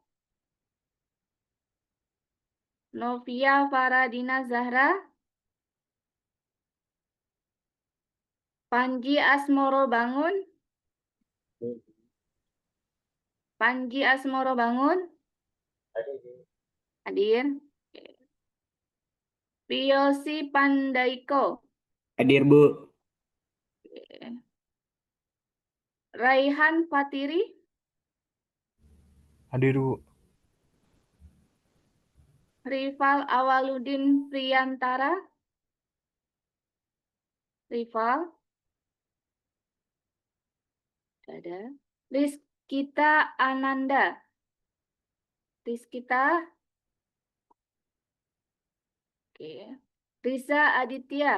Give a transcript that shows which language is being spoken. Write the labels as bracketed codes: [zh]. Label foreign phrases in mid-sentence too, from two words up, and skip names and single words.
[id] Novia Faradina Zahra. Panji Asmoro Bangun. Panji Asmoro Bangun. Hadir. Piyosi Pandaiko. Hadir, Bu. Raihan Fatiri. Hadir, Bu. Rival Awaludin Priyantara. Rival. Ada. Rizkita Ananda. Rizkita. Oke. Riza Aditya.